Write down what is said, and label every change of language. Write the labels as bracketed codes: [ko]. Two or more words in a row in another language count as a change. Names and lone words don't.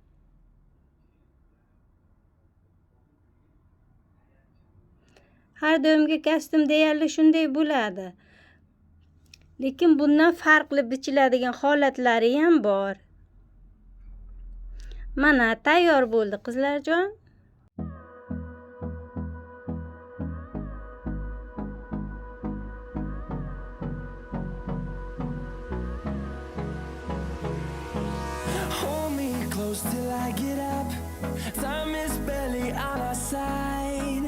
[uz] Har doimgi kostyum deyarli shunday bo'ladi. Lekin bundan farqli bichiladigan holatlari ham bor. Mana tayyor bo'ldi qizlarjon. [en] Hold me close till I get up. Time is barely on our side.